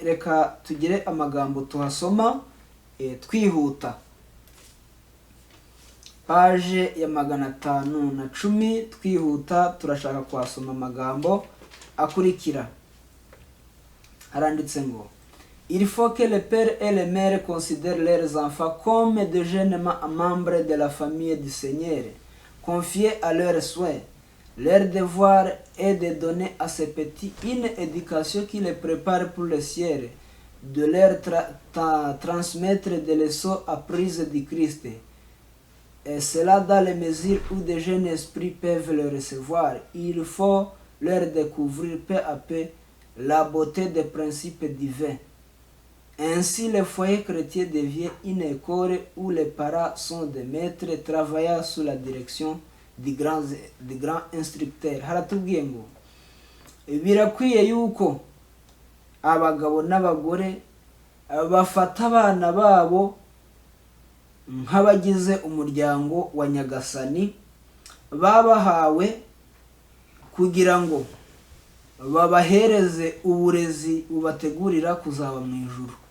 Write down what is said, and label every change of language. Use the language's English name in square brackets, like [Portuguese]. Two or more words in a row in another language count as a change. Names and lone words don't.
[Kinyarwanda] Reka tugire amagambo tuhasoma twihuta. Paje ya 510 twihuta, turashaka kuhasoma amagambo akurikira. Haranditse ngo [French] il faut que les pères et les mères considèrent leurs enfants comme de jeunes membres de la famille du Seigneur, confiés à leurs soins. Leur devoir est de donner à ces petits une éducation qui les prépare pour le ciel, de leur transmettre des leçons apprises du Christ. Et cela dans les mesures où de jeunes esprits peuvent le recevoir. Il faut leur découvrir peu à peu la beauté des principes divins. Ainsi, le foyer chrétien devient une école où les parents sont des maîtres travaillant sous la direction du grand instructeur. [Kinyarwanda] Haratubwiye ngo birakwiye yuko abagabo n'abagore bafata abana babo nk'abagize umuryango wa Nyagasani babahawe, kugira ngo babahereze uburezi bubategurira kuzaba mu ijuru.